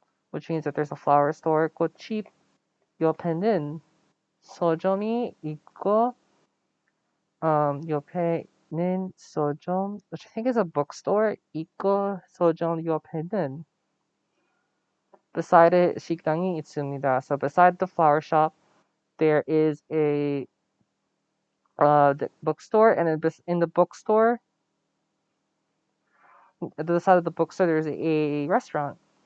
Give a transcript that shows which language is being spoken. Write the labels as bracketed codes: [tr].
[en] Which means that there's a flower store. [ko] 꽃집 옆에는 서점이 있고, 옆에는 서점, [en] which I think is a bookstore, [ko] 있고 서점 옆에는 [en] beside it [ko] 식당이 있습니다. [en] So beside the flower shop, there is a the bookstore, and in the bookstore, at the side of the bookstore, there's a restaurant.